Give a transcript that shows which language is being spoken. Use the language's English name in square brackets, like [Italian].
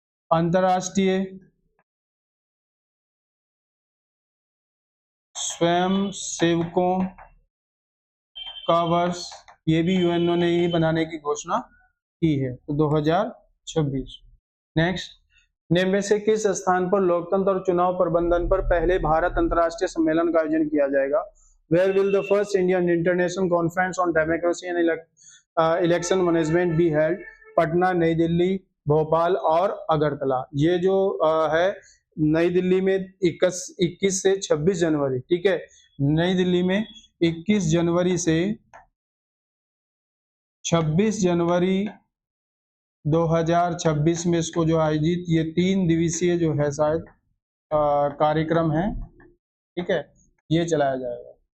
[Hindi] अंतर्राष्ट्रीय स्वयं सेवकों का वर्ष, ये भी यूएनओ ने ही बनाने की घोषणा की है, तो 2026। नेक्स्ट, निम्न में से किस स्थान पर लोकतंत्र और चुनाव प्रबंधन पर पहले भारत अंतर्राष्ट्रीय सम्मेलन का आयोजन किया जाएगा? [English] Where will the first Indian International Conference on Democracy and Election Management be held? [Hindi] Patna, नई दिल्ली, भोपाल और अगरतला। ये जो है नई दिल्ली में 21 से 26 जनवरी, ठीक है, नई दिल्ली में 21 जनवरी से 26 जनवरी 2026 में इसको जो आयोजित, ये 3 दिवसीय जो है शायद कार्यक्रम है, ठीक है, ये चलाया जाएगा।